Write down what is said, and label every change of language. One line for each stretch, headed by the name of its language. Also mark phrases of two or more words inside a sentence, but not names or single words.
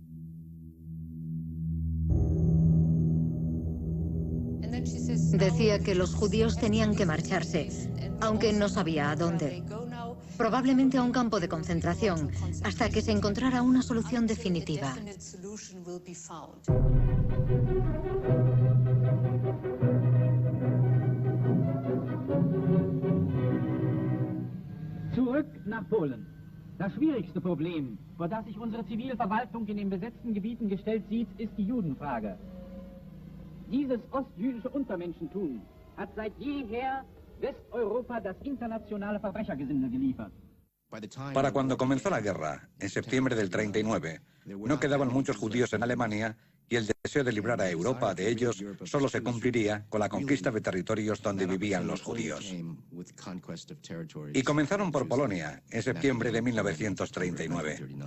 Spanish: Decía que los judíos tenían que marcharse, aunque no sabía a dónde. Probablemente a un campo de concentración, hasta que se encontrara una solución definitiva.
German: Zurück nach Polen. Das schwierigste Problem, vor das sich unsere Zivilverwaltung in den besetzten Gebieten gestellt sieht, ist die Judenfrage. Dieses ostjüdische Untermenschentum hat seit jeher Westeuropa das internationale Verbrechergesindel geliefert.
Spanish: Para cuando comenzó la guerra, en septiembre del 39, no quedaban muchos judíos en Alemania y el deseo de librar a Europa de ellos solo se cumpliría con la conquista de territorios donde vivían los judíos. Y comenzaron por Polonia, en septiembre de 1939.